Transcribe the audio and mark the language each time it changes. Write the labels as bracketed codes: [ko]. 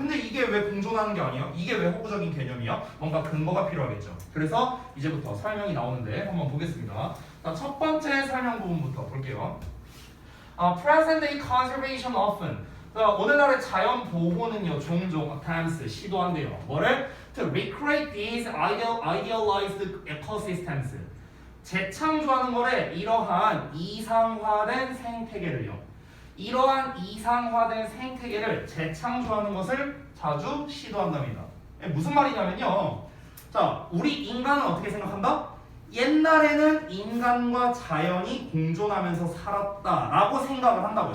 [ko] 근데 이게 왜 공존하는 게 아니야? 이게 왜 허구적인 개념이야? 뭔가 근거가 필요하겠죠. 그래서 이제부터 설명이 나오는데 한번 보겠습니다. 자, 첫 번째 설명 부분부터 볼게요. [en] Present day conservation often. [ko] 오늘날의 자연 보호는요 종종 attempts 시도한대요. 뭐를? [en] To recreate these idealized ecosystems. [ko] 재창조하는 거래. 이러한 이상화된 생태계를요. 이러한 이상화된 생태계를 재창조하는 것을 자주 시도한답니다. 무슨 말이냐면요. 자, 우리 인간은 어떻게 생각한다? 옛날에는 인간과 자연이 공존하면서 살았다라고 생각을 한다고.